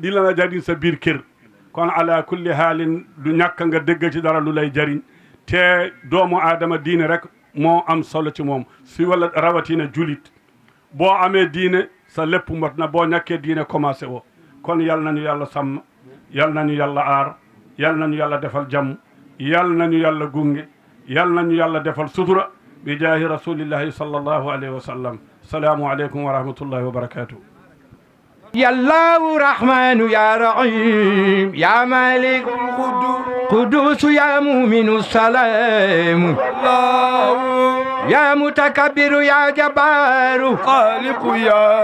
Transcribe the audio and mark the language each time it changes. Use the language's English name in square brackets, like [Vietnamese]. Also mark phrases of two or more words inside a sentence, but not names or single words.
[Wolof] dina jariñ sa biir kër kon [Arabic] على كل حال [Wolof] du ñàkk nga dégg ci dara lu lay jariñ te doomu aadama diine rek moo am solo ci moom si wala rawatina julit boo amee diine sa lépp mot na boo ñàkkee diine commencé woo kon yal nañu yàlla sàmm yal nañu yàlla aar yal nañu yàlla defal jàmm yal nañu yàlla gunge yal nañu yàlla defal sutura [Arabic] بجاه رسول الله صلى الله عليه وسلم السلام عليكم ورحمة الله وبركاته يا الله رحمن يا رحيم يا مالك قدوس يا مؤمن السلام الله يا متكبر يا جبار خالق يا